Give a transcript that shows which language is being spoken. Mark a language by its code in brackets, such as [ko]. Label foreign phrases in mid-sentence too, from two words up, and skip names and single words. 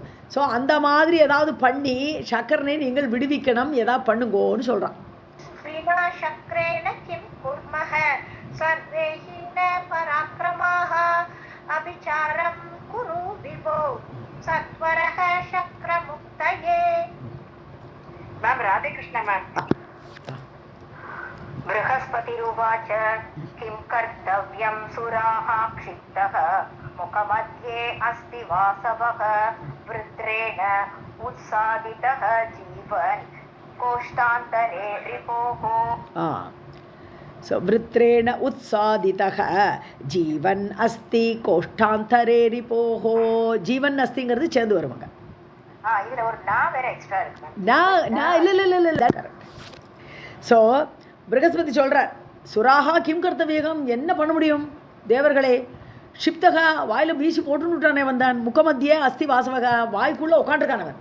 [ta] ஸோ அந்த மாதிரி ஏதாவது பண்ணி சக்கரனை நீங்கள் விடுவிக்கணும், ஏதாவது பண்ணுங்கோன்னு சொல்கிறான். மேம் ராதே கிருஷ்ணா மேம். [sa] बृहस्पतिरुवाच किं कर्तव्यं सुराः क्षिप्तः मुखमध्ये अस्ति वासवः वृत्रेण उत्सादितः जीवन् कोष्ठान्तरे रिपोः. ஸோ वृत्रेण उत्सादितः जीवन् अस्ति कोष्ठान्तरे रिपोः, [ta] ஜீவன் அஸ்திங்கிறது சேர்ந்து வருவாங்க. இதுல ஒரு நான் வேற எக்ஸ்ட்ரா இருக்கு. நான் இல்லை. ஸோ பிரகஸ்பதி சொல்கிறார், [sa] सुराः किं कर्तव्यम्, [ta] என்ன பண்ண முடியும் தேவர்களே, ஷிப்தகா வாயில் வீசி போட்டுன்னுட்டானே வந்தான், [sa] मुखमध्ये अस्ति वासवः, [ta] வாய்க்குள்ளே உட்காந்துருக்கானவன்.